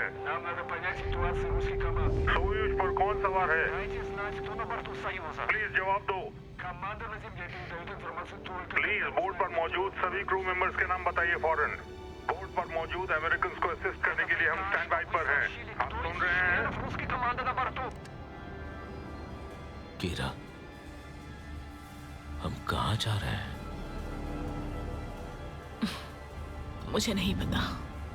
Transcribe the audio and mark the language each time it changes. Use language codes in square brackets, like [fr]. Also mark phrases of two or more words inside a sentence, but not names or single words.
[ru] Нам надо понять ситуацию русской команды. [hi] सोयूज पर कौन सवार है? [ru] Дайте знать, кто на борту Союза. [hi] प्लीज जवाब दो। [ru] Команда на земле передает информацию только... [hi] प्लीज बोर्ड पर मौजूद सभी [en] crew members [hi] के नाम बताइए फौरन। बोर्ड पर मौजूद अमेरिकन को असिस्ट करने के लिए हम [en] stand by [hi] पर हैं। आप सुन रहे हैं? [ru] Русская команда на борту. [hi] कीरा, हम कहाँ जा रहे हैं? मुझे नहीं पता।